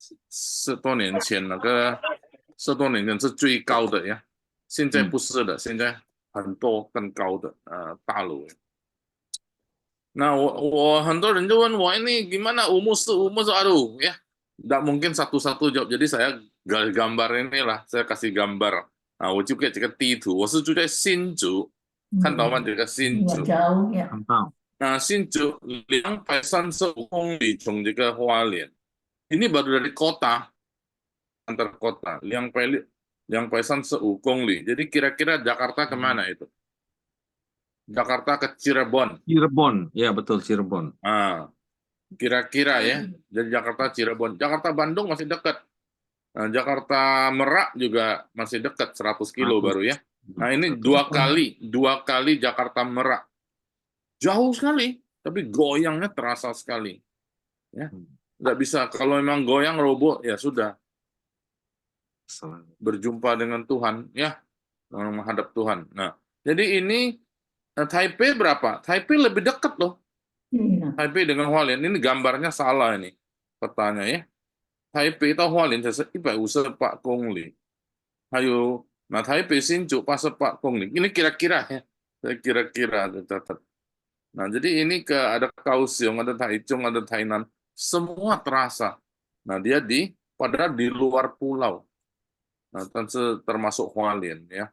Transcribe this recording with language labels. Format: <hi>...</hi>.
<zh>10多年前那个10多年前是最高的呀，现在不是的，现在很多更高的大楼。</zh> <id>Nah,</id> <zh>我很多人就问我</zh> <id>ini gimana umus aduh ya, nggak mungkin satu-satu jawab. Jadi saya gambar inilah, saya kasih gambar.</id> <zh>我就给这个地图，我是住在新竹，看到吗？这个新竹。</zh> <id>Jauh ya.</id> <zh>很棒。新竹235公里从这个花莲，</zh> <id>ini baru dari kota, antar kota, 235 公里. Jadi kira-kira Jakarta kemana itu? Jakarta ke Cirebon. Cirebon, ya betul Cirebon. Kira-kira ya, dari Jakarta Cirebon. Jakarta Bandung masih dekat. Jakarta Merak juga masih dekat, 100 kilo baru ya. Nah ini dua kali Jakarta Merak. Jauh sekali, tapi goyangnya terasa sekali. Ya, nggak bisa. Kalau memang goyang roboh, ya sudah. Berjumpa dengan Tuhan, ya, menghadap Tuhan. Nah, jadi ini Taipei berapa? Taipei lebih dekat loh. Taipei dengan Hualien. Ini gambarnya salah ini, petanya ya.</id> <zh>Taipei 到花莲才是158公里，还有那台北新竹88公里。</zh> <id>Ini kira-kira ya, saya kira-kira catat. Nah, jadi ini ada Kaohsiung, ada Taichung, ada Tainan, semua terasa. Nah, dia padahal di luar pulau. Nah, 但是 termasuk Hualien ya.</id>